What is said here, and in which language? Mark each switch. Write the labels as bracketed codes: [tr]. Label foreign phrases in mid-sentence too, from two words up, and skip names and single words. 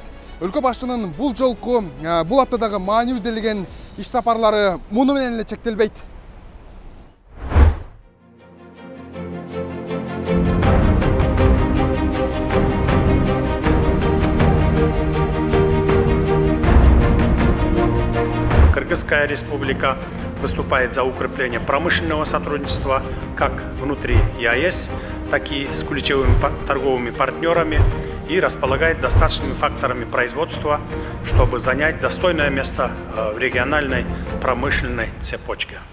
[ky] Өлкө башчынын бул жолку, бул аптадагы маанилүү иш сапарлары муну менен эле чектелбейт. [ru] Кыргызская республика выступает за укрепление промышленного сотрудничества как внутри ЕАЭС, так и с ключевыми торговыми партнерами и располагает достаточными факторами производства, чтобы занять достойное место в региональной промышленной цепочке.